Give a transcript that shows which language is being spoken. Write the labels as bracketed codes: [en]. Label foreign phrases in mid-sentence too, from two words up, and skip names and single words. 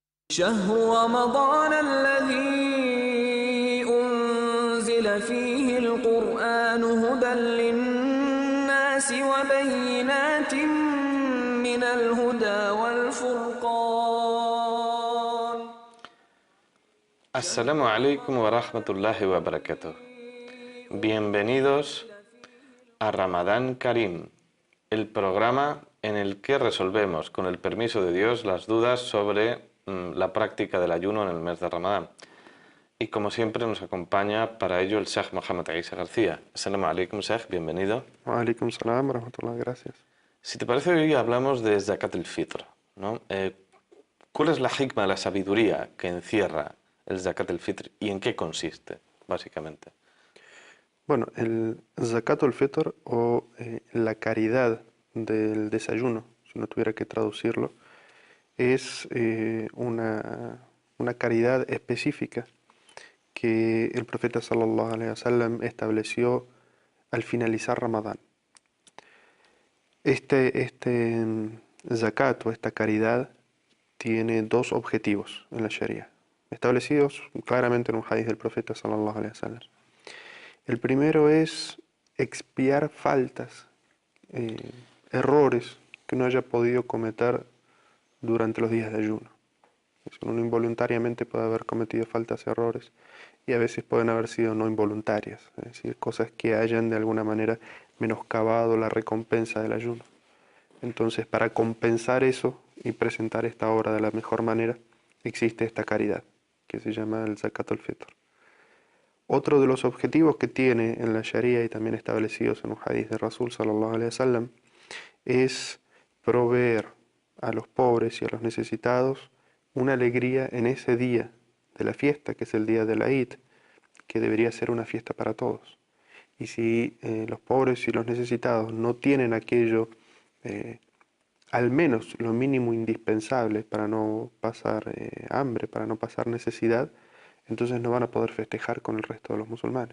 [ar] شهر رمضان الذي أنزل فيه القرآن هدى للناس وبينات من الهدى والفرقان. السلام عليكم ورحمة الله وبركاته. [es] Bienvenidos a Ramadán Karim, el programa en el que resolvemos, con el permiso de Dios, las dudas sobre la práctica del ayuno en el mes de Ramadán. Y como siempre nos acompaña para ello el Sheikh Mohamed Isa García. [ar] السلام عليكم, [es] Sheikh, bienvenido. [ar] وعليكم السلام ورحمة الله, [es] gracias. Si te parece, hoy hablamos de [ar] زكاة الفطر, [es] ¿no? ¿Cuál es la hikma, la sabiduría que encierra el [ar] زكاة الفطر [es] y en qué consiste, básicamente? Bueno, el [ar] زكاة الفطر [es] o la caridad del desayuno, si no tuviera que traducirlo, es una caridad específica que el profeta [ar] صلى الله عليه وسلم [es] estableció al finalizar Ramadán. Este zakat o esta caridad tiene dos objetivos en la Sharia, establecidos claramente en un hadith del profeta [ar] صلى الله عليه وسلم. [es] El primero es expiar faltas, errores que uno haya podido cometer durante los días de ayuno. Uno involuntariamente puede haber cometido faltas, errores, y a veces pueden haber sido no involuntarias, es decir, cosas que hayan de alguna manera menoscabado la recompensa del ayuno. Entonces, para compensar eso y presentar esta obra de la mejor manera, existe esta caridad, que se llama el [ar] زكاة الفطر. [es] Otro de los objetivos que tiene en la Sharia y también establecidos en un hadith de [ar] رسول صلى الله عليه وسلم [es] es proveer a los pobres y a los necesitados una alegría en ese día de la fiesta, que es el día de la Eid, que debería ser una fiesta para todos. Y si los pobres y los necesitados no tienen aquello, al menos lo mínimo indispensable para no pasar hambre, para no pasar necesidad, entonces no van a poder festejar con el resto de los musulmanes.